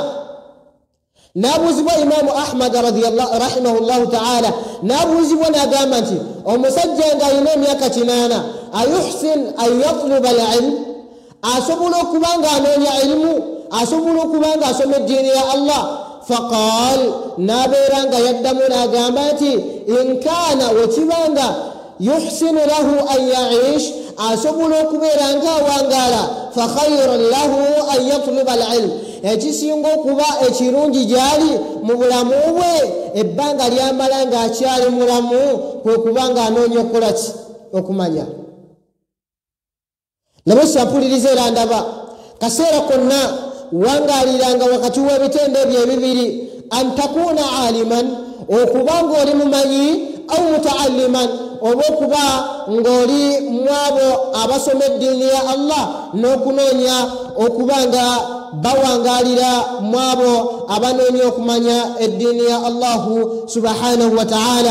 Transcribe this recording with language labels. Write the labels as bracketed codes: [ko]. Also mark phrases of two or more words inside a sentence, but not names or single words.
[lg] N'abuuzibwa Imaamu Ahmad [ar] رحمه الله تعالى, [lg] n'abuuzibwa n'agamba nti omusajja ng'ayina emyaka 80 [ar] أيحسن أن يطلب العلم, [lg] asobola okuba nga anoonya ilmu, asobola okuba nga asoma eddiini ya Allah. Faqaal, n'abeera nga yaddamu n'agamba nti [ar] إن كان [lg] wekibanga [ar] يحسن له أن يعيش, [lg] asobola okubeera nga awangaala, [ar] فخيرا له أن يطلب العلم, [lg] ekisinga okuba ekirungi gyali mu bulamu bwe ebbanga lyamala ng'akyali mulamu kwe kuba nga anoonya okukola ki, okumanya. Nabwe kyampuliriza era ndaba kaseera konna wangaaliranga wakati w'ebitendo ebyo ebibiri, [ar] أن تكون عالما, [lg] okuba ng'oli mumanyi, [ar] أو متعلما, [lg] oba okuba ng'oli mwabo abasoma eddiini ya Allah n'okunoonya okuba nga bawangaalira mwabo abanoonya okumanya eddiini ya Allahu [ar] سبحانه وتعالى.